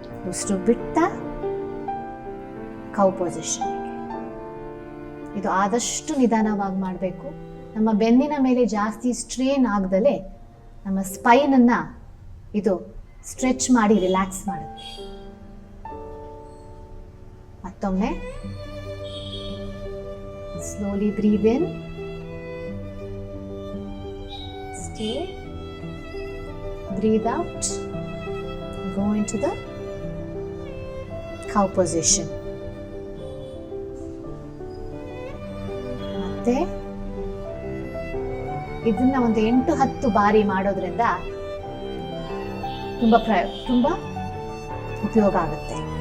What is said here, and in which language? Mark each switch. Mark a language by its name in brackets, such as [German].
[Kannada] ಉಸಿರು ಬಿಡ್ತಾ cow position. ಇದು ಆದಷ್ಟು ನಿಧಾನವಾಗಿ ಮಾಡಬೇಕು. ನಮ್ಮ ಬೆನ್ನಿನ ಮೇಲೆ ಜಾಸ್ತಿ ಸ್ಟ್ರೇನ್ ಆಗದಲೇ ನಮ್ಮ ಸ್ಪೈನ್ ಅನ್ನ ಇದು ಸ್ಟ್ರೆಚ್ ಮಾಡಿ ರಿಲ್ಯಾಕ್ಸ್ ಮಾಡುತ್ತೆ. [English] ಮತ್ತೊಮ್ಮೆ slowly breathe in, stay, breathe out, go into the cow position. [Kannada] ಮತ್ತೆ ಇದನ್ನ ಒಂದು 8-10 ಬಾರಿ ಮಾಡೋದ್ರಿಂದ ತುಂಬಾ ಉಪಯೋಗ ಆಗುತ್ತೆ.